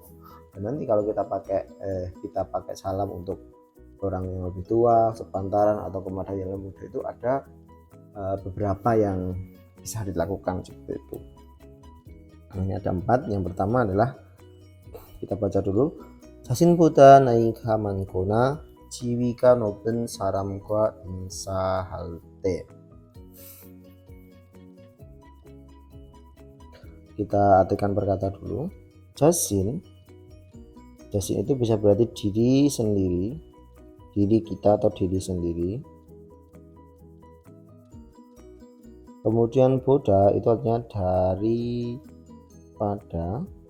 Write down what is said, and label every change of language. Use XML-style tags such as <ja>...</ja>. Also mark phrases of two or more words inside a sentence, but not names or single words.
<id>Dan nanti kalau kita pakai salam untuk orang yang lebih tua, sepantaran atau kepada yang lebih muda itu ada beberapa yang bisa dilakukan seperti itu. Ini ada 4. Yang pertama adalah kita baca dulu.</id> <ko>자신보다 나이가 많거나 지위가 높은 사람과 인사할 때.</ko> <id>Kita artikan perkata dulu. Jasin itu bisa berarti diri sendiri, diri kita atau diri sendiri. Kemudian boda itu artinya daripada.</id>